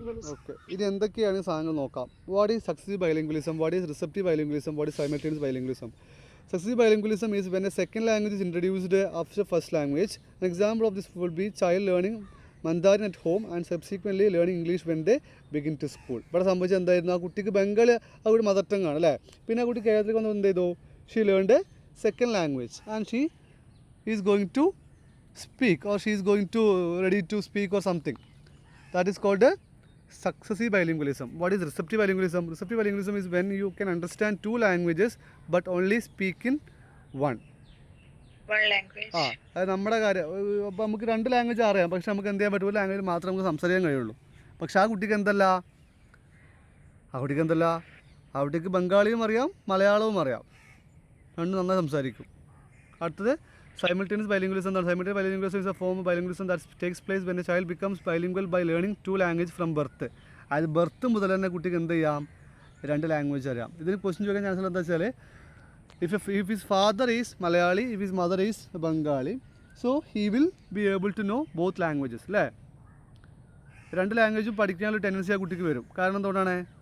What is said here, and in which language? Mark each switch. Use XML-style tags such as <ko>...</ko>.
<ml>Okay, ഇത് എന്തൊക്കെയാണ് സാധനങ്ങൾ നോക്കാം.</ml> <en>What is successive bilingualism? What is receptive bilingualism? What is simultaneous bilingualism? Successive bilingualism is when a second language is introduced after first language. An example of this would be child learning Mandarin at home and subsequently learning English when they begin to school.</en> <ml>ഇവിടെ സംഭവിച്ചത് എന്തായിരുന്നു? ആ കുട്ടിക്ക് ബംഗാളി അവരുടെ mother tongue ആണ് അല്ലേ? പിന്നെ ആ കുട്ടി കേരളത്തിൽ വന്ന് എന്ത് ചെയ്തു?</ml> <en>She learned a second language and she is going to speak or she is going to ready to speak or something. That is called a successive bilingualism. What is receptive bilingualism? Receptive bilingualism is when you can understand 2 languages but only speak in one language.</en> <ml>അത് നമ്മുടെ കാര്യം. അപ്പോൾ നമുക്ക് 2 language അറിയാം, പക്ഷെ നമുക്ക് എന്ത് ചെയ്യാൻ പറ്റും? ഒരു ലാംഗ്വേജ് മാത്രമേ നമുക്ക് സംസാരിക്കാൻ കഴിയുള്ളൂ. പക്ഷെ ആ കുട്ടിക്ക് എന്തല്ല? ആ കുട്ടിക്ക് ബംഗാളിയും അറിയാം മലയാളവും അറിയാം, 2 നന്നായി സംസാരിക്കും.</ml> <en>അടുത്തത് simultaneous bilingualism. Simultaneous bilingualism is a form of bilingualism that takes place when a child becomes bilingual by learning 2 languages from birth.</en> <ml>അത് ബർത്ത് മുതൽ തന്നെ കുട്ടിക്ക് എന്ത് ചെയ്യാം? 2 ലാംഗ്വേജ് അറിയാം. ഇതിന് ക്വസ്റ്റ്യൻ ചോദിക്കാൻ ചാൻസ് എന്താ വെച്ചാൽ</ml> <en>if his father is Malayali, if his mother is Bengali, so he will be able to know both languages അല്ലേ?</en> <ml>2 ലാംഗ്വേജും പഠിക്കാനുള്ള ടെൻഡൻസി ആ കുട്ടിക്ക് വരും. കാരണം എന്തുകൊണ്ടാണ്?</ml>